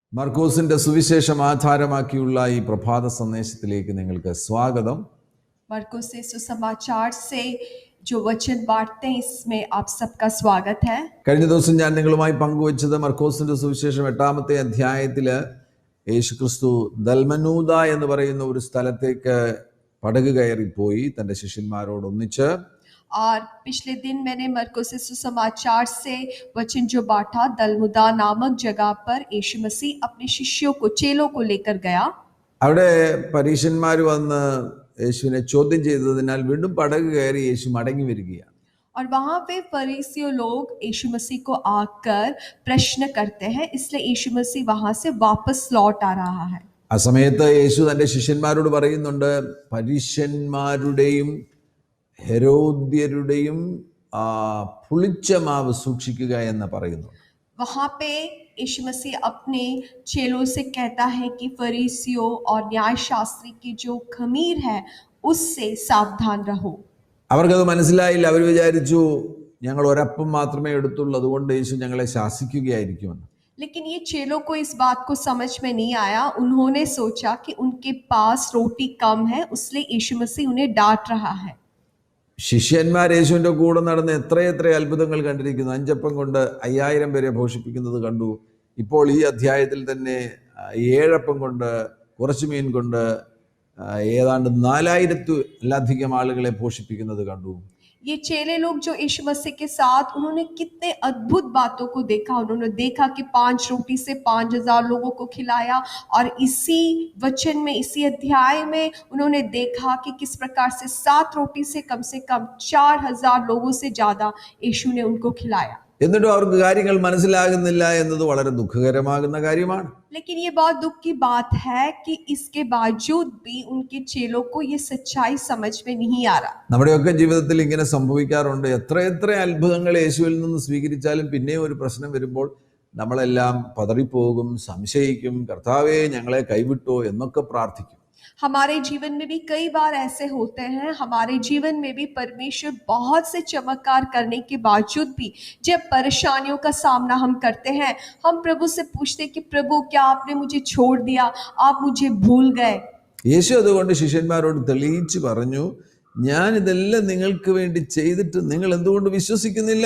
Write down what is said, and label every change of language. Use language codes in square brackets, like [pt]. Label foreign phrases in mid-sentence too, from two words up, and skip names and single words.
[ml] മർക്കോസിന്റെ സുവിശേഷം ആധാരമാക്കിയുള്ള ഈ പ്രഭാത സന്ദേശത്തിലേക്ക് നിങ്ങൾക്ക് സ്വാഗതം. [hi] मरकुस से सुसमाचार से जो वचन बांटते हैं इसमें आप सबका स्वागत है। [ml] കഴിഞ്ഞ ദിവസം ഞാൻ നിങ്ങളുമായി പങ്കുവച്ചത് മർക്കോസിന്റെ സുവിശേഷം 8-ാമത്തെ അധ്യായത്തില് യേശുക്രിസ്തു ദൽമനൂദ എന്ന് പറയുന്ന ഒരു സ്ഥലത്തേക്ക് പടക് കയറിപ്പോയി തന്റെ ശിഷ്യന്മാരോടൊന്നിച്ച്. [hi] और पिछले दिन मैंने मरकुस से सुसमाचार से वचन जो बांटा, दलमुदा नामक जगह पर यीशु मसीह अपने शिष्यों को, चेलों को लेकर गया। [ml] അവിടെ പരീശന്മാർ വന്ന് യേശുവിനെ ചോദ്യം ചെയ്തതിനാൽ വീണ്ടും പടക് കയറി യേശു മടങ്ങി വരികയാണ്. [hi] और वहां पे फरीसियों लोग यीशु मसीह को आकर प्रश्न करते हैं, इसलिए यीशु मसीह वहां से वापस लौट आ रहा है। [ml] ആ സമയത്ത് യേശു തന്റെ ശിഷ്യന്മാരോട് പറയുന്നുണ്ട്, പരീശന്മാരുടെയും ഹെരോദ്യരുടെയും പുളിച്ച മാവ് സൂക്ഷിക്കുക എന്ന് പറയുന്നു. [hi] वहां पे यीशु मसीह अपने चेलों से कहता है कि फरीसियों और न्याय शास्त्री की जो खमीर है उससे सावधान रहो। [ml] അവർക്കത് മനസ്സിലായില്ല. അവർ വിചാരിച്ചു ഞങ്ങൾ ഒരപ്പം മാത്രമേ എടുത്തുള്ളൂ, അതുകൊണ്ട് യേശു ഞങ്ങളെ ശാസിക്കുകയായിരിക്കുമെന്ന്. [hi] लेकिन ये चेलों को इस बात को समझ में नहीं आया। उन्होंने सोचा कि उनके पास रोटी कम है, इसलिए यीशु मसीह उन्हें डांट रहा है। [ml] ശിഷ്യന്മാർ യേശുവിന്റെ കൂടെ നടന്ന് എത്രയെത്ര അത്ഭുതങ്ങൾ കണ്ടിരിക്കുന്നു. 5 അപ്പം കൊണ്ട് 5000 പേരെ പോഷിപ്പിക്കുന്നത് കണ്ടു. ഇപ്പോൾ ഈ അധ്യായത്തിൽ തന്നെ 7 അപ്പം കൊണ്ട്, കുറച്ച് മീൻ കൊണ്ട് ഏതാണ്ട് 4000-ലധികം ആളുകളെ പോഷിപ്പിക്കുന്നത് കണ്ടു. [hi] ये चेले लोग जो यीशु मसीह के साथ, उन्होंने कितने अद्भुत बातों को देखा। उन्होंने देखा कि 5 रोटी से 5000 लोगों को खिलाया, और इसी वचन में, इसी अध्याय में उन्होंने देखा कि किस प्रकार से 7 रोटी से कम 4000 लोगों से ज्यादा यीशु ने उनको खिलाया। [ml] എന്നിട്ടും അവർക്ക് കാര്യങ്ങൾ മനസ്സിലാകുന്നില്ല എന്നത് വളരെ ദുഃഖകരമാകുന്ന കാര്യമാണ്. [hi] लेकिन ये बहुत दुख की बात है कि इसके बावजूद भी उनके चेलों को ये सच्चाई समझ में नहीं आ रहा। [ml] നമ്മുടെയൊക്കെ ജീവിതത്തിൽ ഇങ്ങനെ സംഭവിക്കാറുണ്ട്. എത്ര അത്ഭുതങ്ങൾ യേശുവിൽ നിന്ന് സ്വീകരിച്ചാലും പിന്നെയും ഒരു പ്രശ്നം വരുമ്പോൾ നമ്മളെല്ലാം പതറിപ്പോകും, സംശയിക്കും, കർത്താവേ ഞങ്ങളെ കൈവിട്ടോ എന്നൊക്കെ പ്രാർത്ഥിക്കും. [hi] हमारे जीवन में भी कई बार ऐसे होते हैं। हमारे जीवन में भी परमेश्वर बहुत से चमत्कार करने के बावजूद भी जब परेशानियों का सामना हम करते हैं, हम प्रभु से पूछते कि प्रभु क्या आपने मुझे छोड़ दिया, आप मुझे भूल गए। [ml] യേശു അതുകൊണ്ട് ശിഷ്യന്മാരോട് തെളിയിച്ച് പറഞ്ഞു, ഞാൻ ഇതെല്ലാം നിങ്ങൾക്ക് വേണ്ടി ചെയ്തിട്ട് നിങ്ങൾ എന്തുകൊണ്ട് വിശ്വസിക്കുന്നില്ല?